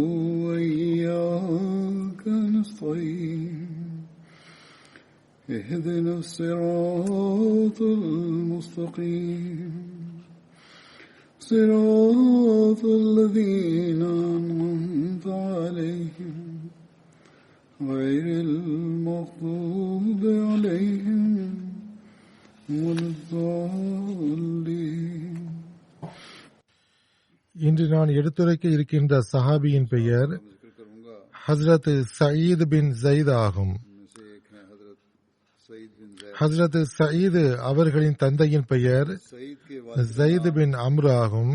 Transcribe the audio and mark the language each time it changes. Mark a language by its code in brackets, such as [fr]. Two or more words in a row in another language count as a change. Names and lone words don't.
[ar] وإياك نستعين اهدنا الصراط المستقيم صراط الذين أنعمت عليهم غير المغضوب عليهم ولا الضالين. [ta] இன்று நான் எடுத்துரைக்க இருக்கின்ற சஹாபியின் பெயர் ஹஸ்ரத் சயீத் பின் ஜயித் ஆகும். ஹஸ்ரத் சயீத் அவர்களின் தந்தையின் பெயர் ஜயித் பின் அம்ரு ஆகும்.